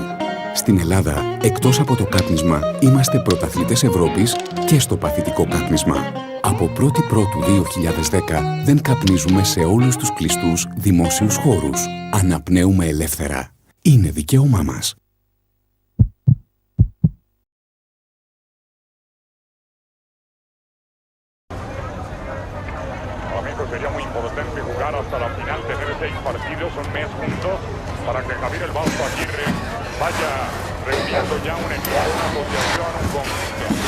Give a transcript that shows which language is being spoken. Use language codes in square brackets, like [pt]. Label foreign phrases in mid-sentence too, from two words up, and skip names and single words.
[el] Στην Ελλάδα, εκτός από το κάπνισμα, είμαστε πρωταθλητές Ευρώπης και στο παθητικό κάπνισμα. Από 1η Πρώτου 2010 δεν καπνίζουμε σε όλους τους κλειστούς δημόσιους χώρους. Αναπνέουμε ελεύθερα. Είναι δικαίωμά μας. [es] Sería muy importante jugar hasta la final, tener 6 partidos, un mes juntos, para que Javier El Basto Aguirre vaya reuniendo ya un equipo, una asociación, un conjunto.